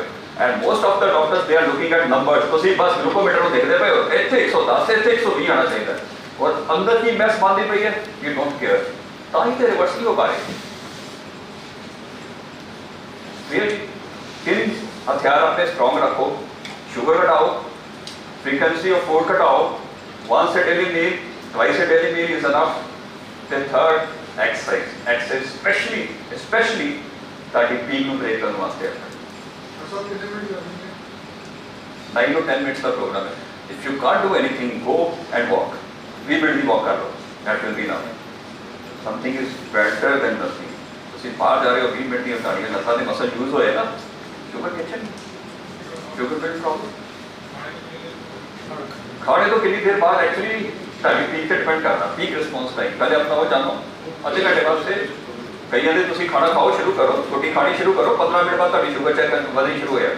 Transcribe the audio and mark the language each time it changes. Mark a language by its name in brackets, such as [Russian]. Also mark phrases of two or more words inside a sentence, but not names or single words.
[English] And most of the doctors they are looking at numbers. [Punjabi] ਤੁਸੀਂ ਬਸ ਗਲੂਕੋਮੀਟਰ ਨੂੰ ਦੇਖਦੇ ਪਏ ਹੋ, ਇੱਥੇ 110, ਇੱਥੇ 120 ਆਉਣਾ ਚਾਹੀਦਾ, ਔਰ ਅੰਦਰ ਕੀ ਮੈਸ ਬੰਦੀ ਪਈ ਹੈ, [English] you don't care. [Punjabi] ਤਾਂ ਹੀ ਤੇ ਰਿਵਰਸ ਨਹੀਂ ਹੋ ਪਾ ਰਹੇ। ਤਿੰਨ ਹਥਿਆਰ ਆਪਣੇ ਸਟਰੋਂਗ ਰੱਖੋ। ਸ਼ੂਗਰ ਘਟਾਓ, [English] frequency of food ਘਟਾਓ, once a daily meal, twice a daily meal is enough. [Punjabi] ਤੇ [English] third, exercise, especially [Punjabi] ਤੁਹਾਡੀ ਪੀਕ ਨੂੰ ਬ੍ਰੇਕ ਕਰਨ ਵਾਸਤੇ। [English] 9 to 10 minutes [Punjabi] ਦਾ ਪ੍ਰੋਗਰਾਮ ਹੈ। [English] If you can't do anything, go and walk. [Punjabi] 20 ਮਿੰਟ ਦੀ ਵਾਕ ਕਰ ਲਓ, [English] that will be enough. Something is better than nothing. [Punjabi] ਤੁਸੀਂ ਬਾਹਰ ਜਾ ਰਹੇ ਹੋ, 20 ਮਿੰਟ ਦੀਆਂ ਤੁਹਾਡੀਆਂ ਲੱਤਾਂ ਦੇ ਮਸਲ ਯੂਜ਼ ਹੋਏ ਨਾ, [English] sugar kitchen, sugar build problem. [Punjabi] ਖਾਣੇ ਤੋਂ ਕਿੰਨੀ ਦੇਰ ਬਾਅਦ ਐਕਚੁਅਲੀ ਤੁਹਾਡੀ ਪੀਕ ਤੇ ਡਿਪੈਂਡ ਕਰਦਾ, [English] peak response time. [Punjabi] ਪਹਿਲੇ ਆਪਣਾ ਉਹ ਜਾਣੋ, ਅੱਧੇ ਘੰਟੇ ਵਾਸਤੇ ਕਈਆਂ ਦੇ ਤੁਸੀਂ ਖਾਣਾ ਖਾਓ ਸ਼ੁਰੂ ਕਰੋ, ਰੋਟੀ ਖਾਣੀ ਸ਼ੁਰੂ ਕਰੋ, 15 ਮਿੰਟ ਬਾਅਦ ਤੁਹਾਡੀ ਸ਼ੂਗਰ ਚੈੱਕ ਵਧਣੀ ਸ਼ੁਰੂ ਹੋ ਜਾਂਦੀ।